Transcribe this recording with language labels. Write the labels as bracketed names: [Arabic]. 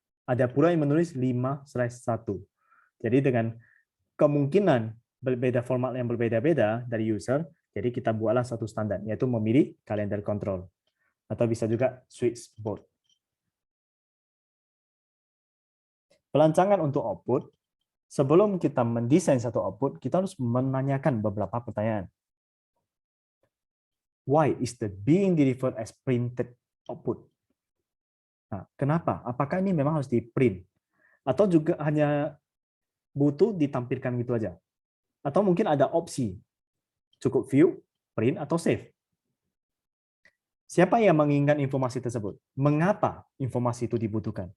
[Indonesian] Ada pula yang menulis 5/1. Jadi dengan kemungkinan berbeda format yang berbeda-beda dari user, jadi kita buatlah satu standar, yaitu memilih kalender control. Atau bisa juga switchboard. Pelancangan untuk output, sebelum kita mendesain satu output, kita harus menanyakan beberapa pertanyaan. [English] Why is the being delivered as printed output? [Indonesian] Nah, kenapa? Apakah ini memang harus di-print? Atau juga hanya butuh ditampilkan gitu aja? Atau mungkin ada opsi, cukup view, print, atau save? Siapa yang menginginkan informasi tersebut? Mengapa informasi itu dibutuhkan?